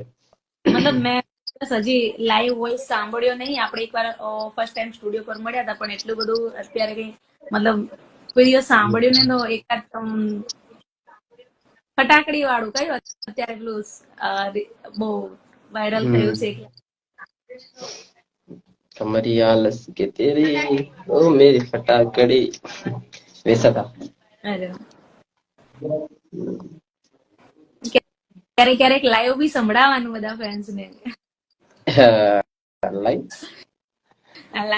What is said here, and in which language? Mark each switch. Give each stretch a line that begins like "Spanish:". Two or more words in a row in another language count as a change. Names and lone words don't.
Gujarati: મતલબ મેં હજી
English: live voice
Gujarati: સાંભળ્યો નહીં. આપણે એકવાર
English: first time
Gujarati: સ્ટુડિયો પર મળ્યા હતા, પણ એટલું બધું અત્યારે કઈ મતલબ કોઈ દિવસ સાંભળ્યું ને તો એકાદ ફટાકડી વાળું કયું અત્યારે પેલું બહુ વાયરલ થયું છે.
Hindi: कमरिया लस के तेरी ओ मेरी फटाकड़ी वैसा था.
Gujarati: અરે ક્યારેક ક્યારેક લાઈવ બી સંભળાવવાનું બધા ફ્રેન્ડ્સ ને. लाइक